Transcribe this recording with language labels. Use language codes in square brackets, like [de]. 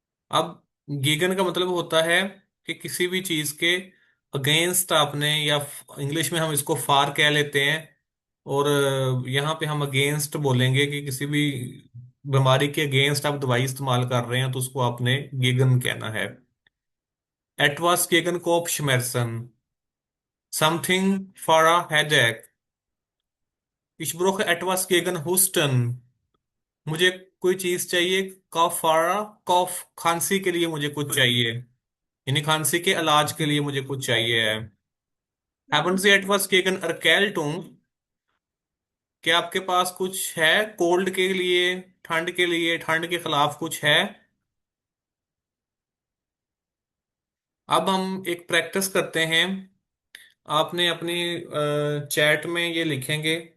[hi] अब गीगन का मतलब होता है कि किसी भी चीज के अगेंस्ट आपने, या इंग्लिश में हम इसको फार कह लेते हैं, और यहाँ पे हम अगेंस्ट बोलेंगे कि किसी भी बीमारी के अगेंस्ट आप दवाई इस्तेमाल कर रहे हैं, तो उसको आपने गीगन कहना है। एटवास गेगन कोप [en] Something for a headache. [de] Ich brauche etwas gegen Husten। [hi] मुझे कोई चीज चाहिए। कफ फॉर कफ, खांसी के लिए मुझे कुछ चाहिए, यानी खांसी के इलाज के लिए मुझे कुछ चाहिए है। [de] Haben Sie etwas gegen Erkältung? [hi] क्या आपके पास कुछ है कोल्ड के लिए, ठंड के लिए, ठंड के खिलाफ कुछ है? अब हम एक प्रैक्टिस करते हैं। आपने अपनी चैट में ये लिखेंगे।